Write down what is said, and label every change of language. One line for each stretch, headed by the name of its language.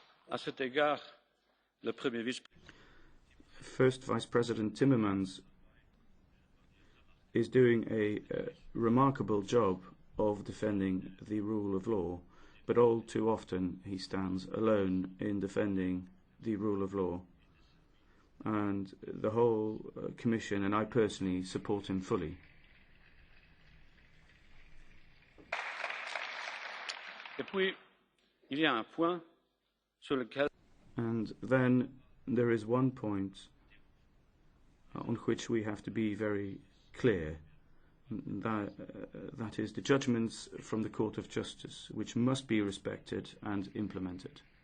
French: à cet égard, le Premier vice
English: First Vice President Timmermans is doing a remarkable job of defending the rule of law, but all too often he stands alone in defending the rule of law. And the whole Commission and I personally support him fully.
French: Et puis, il y a un point sur lequel
English: And then there is one point on which we have to be very clear, that is, the judgments from the Court of Justice, which must be respected and implemented.